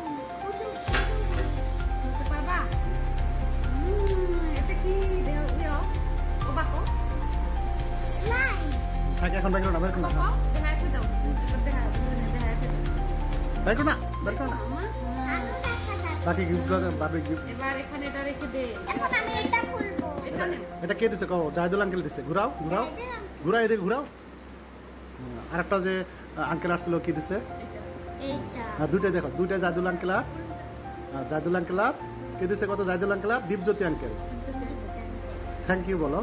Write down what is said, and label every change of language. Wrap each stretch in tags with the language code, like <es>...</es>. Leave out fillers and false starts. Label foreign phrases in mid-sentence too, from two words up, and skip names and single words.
<ms>Saya akan bagi orang berkena. Berkena, berkena. Bagi gift juga, bagi gift.</ms> <bn>এটা কে দিছে কও জাহিদুল আঙ্কেল দিছে ঘুরাও ঘুরাও ঘুরাও এদিকে ঘুরাও আরেকটা যে আঙ্কেল আসছিল কি দিছে এইটা হ্যাঁ দুইটা দেখো দুইটা জাহিদুল আঙ্কেল আর জাহিদুল আঙ্কেল আর কে দিছে কত জাহিদুল আঙ্কেল আর দীপজ্যোতি আঙ্কেল</bn> <en>thank you</en> <bn>বলো</bn>